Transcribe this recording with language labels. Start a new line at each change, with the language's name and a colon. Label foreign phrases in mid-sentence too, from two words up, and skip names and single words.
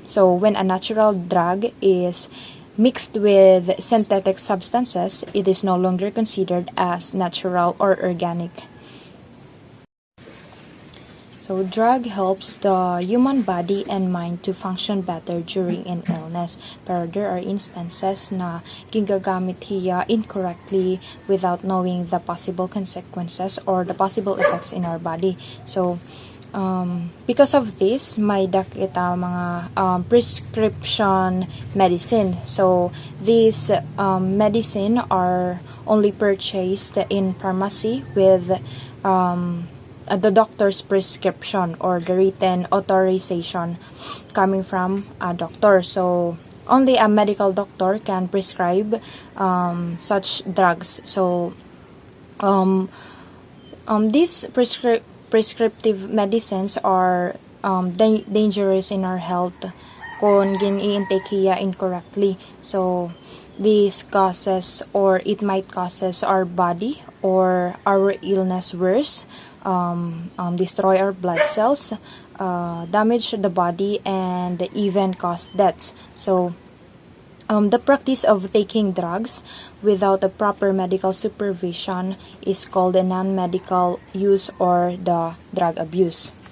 English: So when a natural drug is mixed with synthetic substances, it is no longer considered as natural or organic. So, drug helps the human body and mind to function better during an illness. Pero there are instances
Waray: na ginagamit hiya
English: incorrectly without knowing the possible consequences or the possible effects in our body. So, because of this,
Waray: may dakita mga prescription medicine.
English: So these medicine are only purchased in pharmacy with the doctor's prescription or the written authorization coming from a doctor. So only a medical doctor can prescribe such drugs. So these prescriptive medicines are dangerous in our health
Waray: kung gini-intake hiya
English: incorrectly. So this causes or it might causes our body or our illness worse destroy our blood cells, damage the body, and even cause deaths. So the practice of taking drugs without a proper medical supervision is called a non-medical use or the drug abuse.